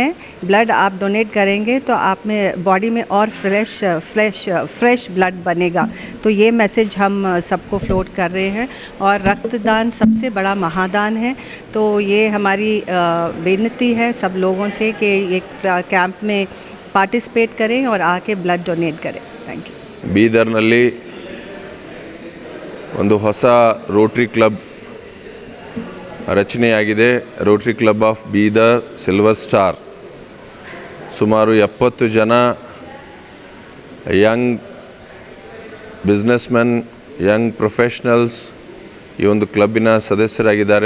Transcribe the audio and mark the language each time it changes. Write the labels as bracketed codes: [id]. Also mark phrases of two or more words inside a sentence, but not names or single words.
[hi] ब्लड आप डोनेट करेंगे तो आप में बॉडी में और [en] fresh blood [hi] बनेगा। तो ये मैसेज हम सबको फ्लोट कर रहे हैं। और रक्तदान सबसे बड़ा महादान है। तो ये हमारी विनती है सब लोगों से कि एक कैंप में पार्टिसिपेट करें और आके [en] blood donate [hi] करें। [en] thank you. [kn] ಬೀದರ್ನಲ್ಲಿ ಒಂದು ಹೊಸ ರೋಟರಿ ಕ್ಲಬ್ ರಚನೆಯಾಗಿದೆ. ರೋಟರಿ ಕ್ಲಬ್ ಆಫ್ ಬೀದರ್ ಸಿಲ್ವರ್ ಸ್ಟಾರ್. ಸುಮಾರು 70 ಜನ [en] young businessmen, young professionals [kn] ಈ ಒಂದು ಕ್ಲಬ್ಬಿನ ಸದಸ್ಯರಾಗಿದ್ದಾರೆ.